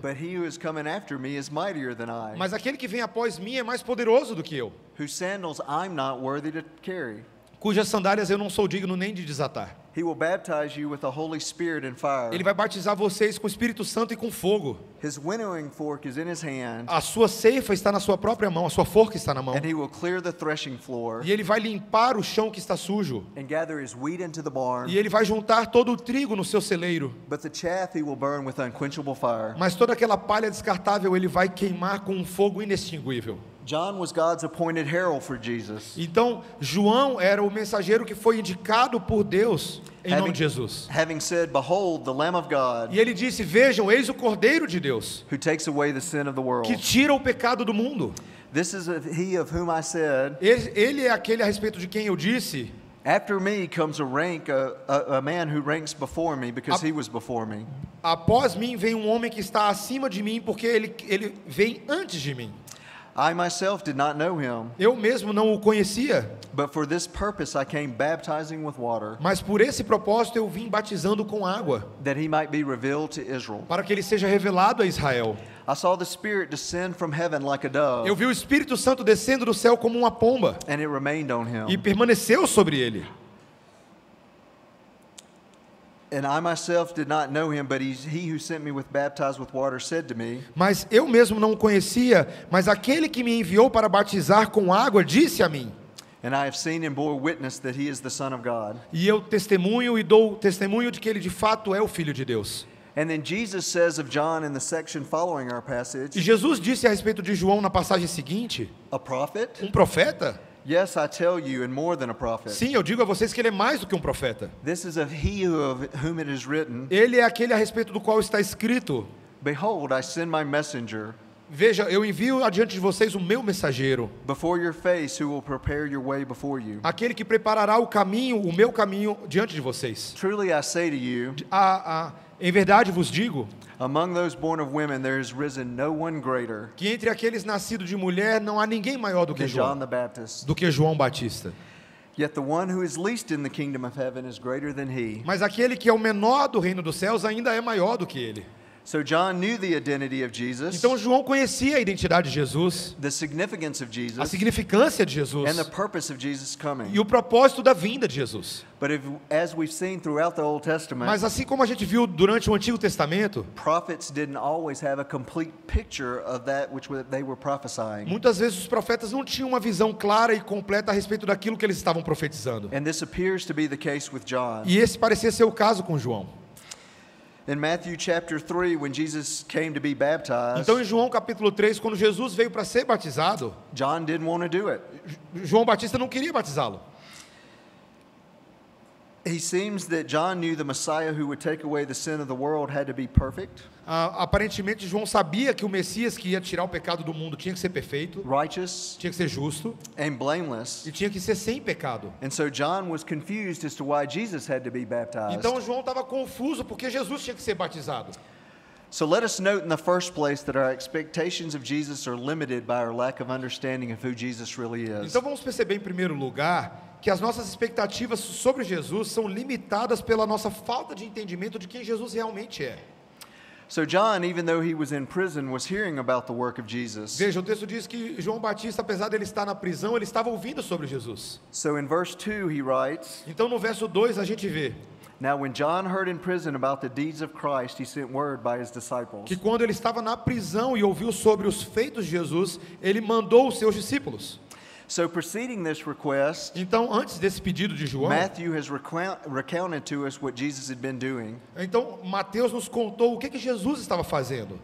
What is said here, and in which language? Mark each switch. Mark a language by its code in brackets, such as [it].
[en] but he who is coming after me is mightier than I, [pt] mas aquele que vem após mim é mais poderoso do que eu, [en] whose sandals I'm not worthy to carry. [pt] cujas sandálias eu não sou digno nem de desatar. [en] He will baptize you with the Holy Spirit and fire. [pt] Ele vai batizar vocês com o Espírito Santo e com fogo. [en] His winnowing fork is in his hand, [pt] A sua ceifa está na sua própria mão, a sua forca está na mão. [en] and he will clear the threshing floor [pt] E ele vai limpar o chão que está sujo. [en] and gather his wheat into the barn, [pt] E ele vai juntar todo o trigo no seu celeiro. [en] but the chaff he will burn with unquenchable fire. [pt] Mas toda aquela palha descartável ele vai queimar com um fogo inextinguível. [en] John was God's appointed herald for Jesus. [pt] Então, João era o mensageiro que foi indicado por Deus em nome de Jesus. [en] Having said, behold, the Lamb of God, [pt] E ele disse, vejam, eis o Cordeiro de Deus, [en] who takes away the sin of the world. [pt] que tira o pecado do mundo. [en] This is he of whom I said, [pt] Ele é aquele a respeito de quem eu disse, [en] after me comes a man who ranks before me, because he was before me. [pt] após mim vem um homem que está acima de mim, porque ele vem antes de mim. [en] I myself did not know him, [pt] Eu mesmo não o conhecia, [en] but for this purpose I came baptizing with water, [pt] mas por esse propósito eu vim batizando com água, [en] that he might be revealed to Israel. [pt] para que ele seja revelado a Israel. [en] I saw the Spirit descend from heaven like a dove, [pt] Eu vi o Espírito Santo descendo do céu como uma pomba, [en] and it remained on [pt] e [en] him. [pt] permaneceu sobre ele. [en] And I myself did not know him, but he who sent me with baptized with water said to me, [pt] Mas eu mesmo não o conhecia, mas aquele que me enviou para batizar com água disse a mim, [en] And I have seen and bore witness that he is the Son of God. [pt] E eu testemunho e dou testemunho de que ele de fato é o Filho de Deus. [en] And then Jesus says of John in the section following our passage, [pt] E Jesus disse a respeito de João na passagem seguinte, [en] a prophet? [pt] profeta? [en] Yes, I tell you, and more than a prophet. [pt] Sim, eu digo a vocês que ele é mais do que profeta. [en] This is of he of whom it is written, [pt] Ele é aquele a respeito do qual está escrito: [en] Behold, I send my messenger [pt] Veja, eu envio adiante de vocês o meu mensageiro, [en] before your face, who will prepare your way before you. [pt] aquele que preparará o meu caminho diante de vocês. [en] Truly I say to you, [pt] Em verdade vos digo [en] among those born of women there has risen no one greater [pt] que entre aqueles nascidos de mulher não há ninguém maior do que [en] than John the [pt] João, [en] Baptist. [pt] João Batista. [en] Yet the one who is least in the kingdom of heaven is greater than he. [pt] Mas aquele que é o menor do reino dos céus ainda é maior do que ele. [en] So John knew the identity of Jesus, [pt] Então João conhecia a identidade de Jesus, [en] the significance of [pt] a [en] Jesus, [pt] significância de Jesus [en] and the purpose of Jesus' coming. [pt] e o propósito da vinda de Jesus. [en] But as we've seen throughout the Old Testament, [pt] Mas assim como a gente viu durante o Antigo Testamento, [en] prophets didn't always have a complete picture of that which they were prophesying. [pt] muitas vezes os profetas não tinham uma visão clara e completa a respeito daquilo que eles estavam profetizando. [en] And this appears to be the case with John. [pt] E esse parecia ser o caso com João. [en] In Matthew chapter 3, when Jesus came to be baptized, [pt] Então em João capítulo 3, quando Jesus veio para ser batizado, [en] John didn't want to do it. [pt] João Batista não queria batizá-lo. [en] He seems that John knew the Messiah who would take away the sin of the world had to be perfect, [pt] Aparentemente João sabia que o Messias que ia tirar o pecado do mundo tinha que ser perfeito, [en] righteous, [pt] tinha que ser justo [en] and blameless. [pt] e tinha que ser sem pecado. [en] And so John was confused as to why Jesus had to be baptized. [pt] Então João estava confuso porque Jesus tinha que ser batizado. [en] So let us note in the first place that our expectations of Jesus are limited by our lack of understanding of who Jesus really is. [pt] Então vamos perceber em primeiro lugar que as nossas expectativas sobre Jesus são limitadas pela nossa falta de entendimento de quem Jesus realmente é. [en] So John, even though he was in prison, was hearing about the work of Jesus. [pt] Veja, o texto diz que João Batista, apesar de ele estar na prisão, ele estava ouvindo sobre Jesus. [en] So in verse 2 he writes, [pt] Então no verso 2 a gente vê [en] Now when John heard in prison about the deeds of Christ, he sent word by his disciples. [pt] que quando ele estava na prisão e ouviu sobre os feitos de Jesus, ele mandou os seus discípulos. [en] So preceding this request, [pt] Então, antes desse pedido de João, [en] Matthew has recounted to us what Jesus had been doing. [pt] então Mateus nos contou o que Jesus estava fazendo.